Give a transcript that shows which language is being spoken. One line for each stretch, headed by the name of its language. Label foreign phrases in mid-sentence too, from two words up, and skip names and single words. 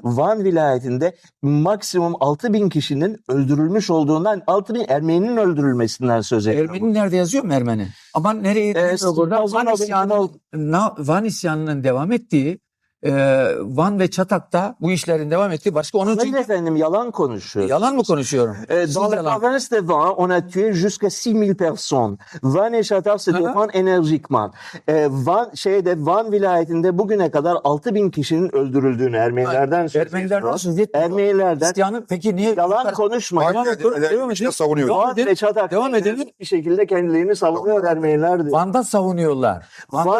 Turkish: Van vilayetinde maksimum 6.000 kişinin öldürülmüş olduğundan, 6.000 Ermeninin öldürülmesinden söz ediyor. Ermeni nerede yazıyor mu Ermeni? Ama nereye yazıyor burada? Van isyanının devam ettiği, Van ve Çatak'ta bu işlerin devam ettiği başka onun Hayır için efendim, yalan konuşuyor. yalan mı konuşuyorum? Siz
French: Dans la
Turkish: yalan.
French: province de Van, on a tué jusqu'à 6.000 personnes. Van et Château se Aha. défendent énergiquement.
Turkish: Van vilayetinde bugüne kadar 6.000 kişinin öldürüldüğünü Ermenilerden söz Ermeniler ediyor. nasıl etmiyor? Ermenilerden İsyanı peki niye? yalan konuşmayın. Devam edelim. İşte savunuyor. Devam Van edelim. ve Çatak Devam edelim. bir şekilde kendilerini savunuyor Ermeniler diyor. Van'da savunuyorlar. Van